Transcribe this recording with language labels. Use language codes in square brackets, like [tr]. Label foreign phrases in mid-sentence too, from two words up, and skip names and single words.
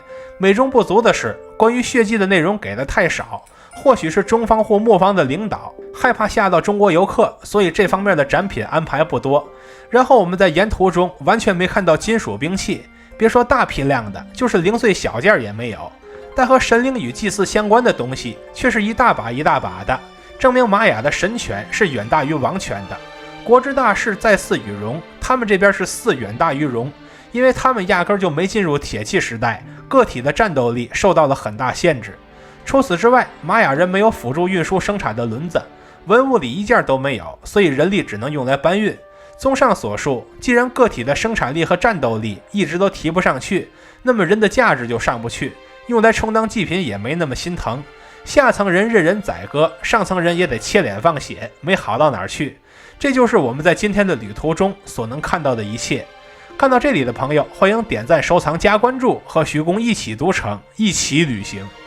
[zh] 美中不足的是，關於血祭的內容給的太少，或許是中方或末方的領導害怕嚇到中國遊客，所以這方面的展品安排不多。然後我們在沿途中完全没看到金屬兵器，別說大批量的，就是零碎小件也沒有。但和神靈與祭祀相關的東西卻是一大把一大把的，證明瑪雅的神權是遠大於王權的。國之大勢在祀與戎，他們這邊是祀遠大於戎，因為他們壓根就沒進入鐵器時代，個體的戰鬥力受到了很大限制。除此之外，瑪雅人沒有輔助運輸生產的輪子，文物裡一件都沒有，所以人力只能用來搬運。綜上所述，既然個體的生產力和戰鬥力一直都提不上去，那麼人的價值就上不去，用来充當祭品也没那麼心疼。下層人任人宰割，上層人也得切臉放血，没好到哪兒去。這就是我們在今天的旅途中所能看到的一切。看到這裡的朋友，歡迎點讚、收藏、加關注，和徐公一起讀城，一起旅行。